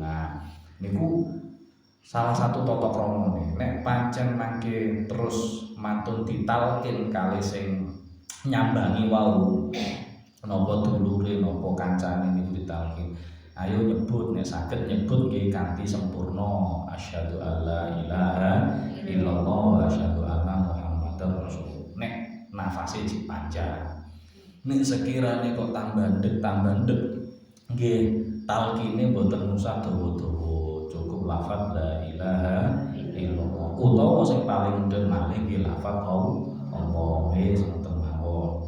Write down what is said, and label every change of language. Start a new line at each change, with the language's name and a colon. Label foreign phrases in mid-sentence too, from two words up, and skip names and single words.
Javanese: Nah niku salah satu tata kramane nek pancen mangke terus mantun ditalkin kali sing nyambangi wau napa dulure napa kancane niku ditalkin. Ayo nyebut nek saged nyebut nggih kanthi sempurna
Arabic: أشهد أن لا إله إلا الله وأشهد أن محمدا رسول.
Javanese: Nek nafase dipanjang. Nek sekirane kok tambah ndek nggih talkine mboten usah dawa-dawa, cukup lafaz
Arabic: لا إله إلا الله
Javanese: utawa sing paling mudhun malih nggih lafal Allah wis ngoten mawon.